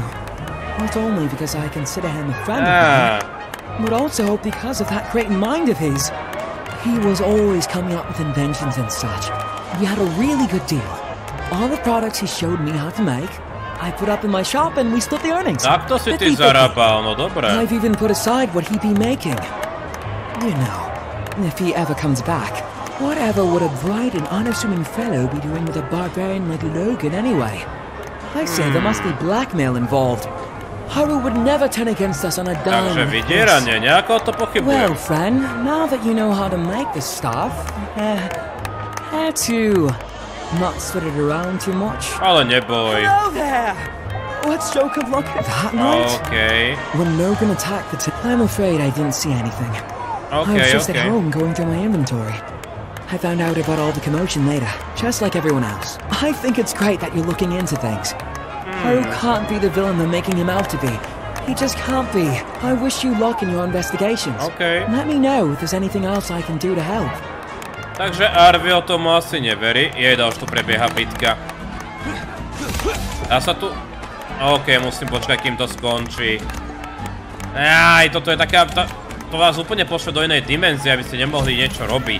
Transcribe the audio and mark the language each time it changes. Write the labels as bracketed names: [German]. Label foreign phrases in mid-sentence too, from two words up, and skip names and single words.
[English] Not only because I consider him a friend of mine, but also because of that great mind of his. He was always coming up with inventions and such. We had a really good deal. All the products he showed me how to make, I put up in my shop and we split the earnings. [Slovak] Tak to si ty zarábal, no dobre. [English] I've even put aside what he'd be making. You know, if he ever comes back, whatever would a bright and unassuming fellow be doing with a barbarian like Logan anyway? I say there must be blackmail involved. Haru would never turn against us on a dime. [Slovak] Takže vydieranie, nejako to pochybujem. [English] Well, friend, now that you know how to make this stuff, how to not spread it around too much. [Slovak] Ale neboj. [English] Hello there! Let's joke of luck that night. Okay. When Logan attacked the I'm afraid I didn't see anything. I was just at home going through my inventory. I found out about all the commotion later, just like everyone else. I think it's great that you're looking into things. Haru can't be the villain they're making him out to be. He just can't be. I wish you luck in your investigations. Okay. Let me know if there's anything else I can do to help. [Slovak] Takže Arvio tomu asi neverí. Jeda, už tu prebieha bitka. Dá sa tu... OK, musím počkať, kým to skončí. Aj, toto je taká... To vás úplne pošle do inej dimenzie, aby ste nemohli niečo robiť.